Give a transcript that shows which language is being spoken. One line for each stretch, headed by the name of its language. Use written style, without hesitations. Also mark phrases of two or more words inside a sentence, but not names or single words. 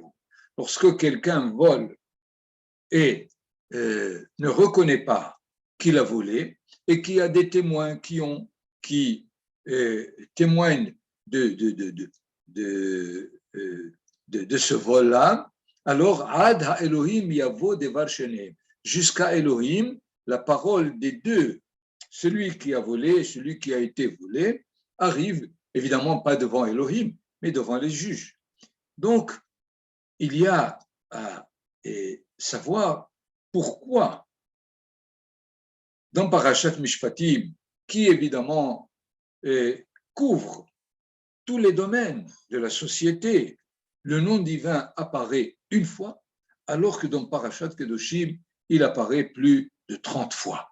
French: Lorsque quelqu'un vole et ne reconnaît pas qu'il a volé, et qu'il y a des témoins qui témoignent de ce vol-là, alors
Hebrew: עד האלהים יבא דבר שניהם.
French: Jusqu'à Elohim, la parole des deux, celui qui a volé et celui qui a été volé, arrive évidemment pas devant Elohim, mais devant les juges. Donc, il y a à savoir pourquoi dans Parashat Mishpatim, qui évidemment couvre tous les domaines de la société, le nom divin apparaît une fois, alors que dans Parashat Kedoshim, il apparaît plus de 30 fois.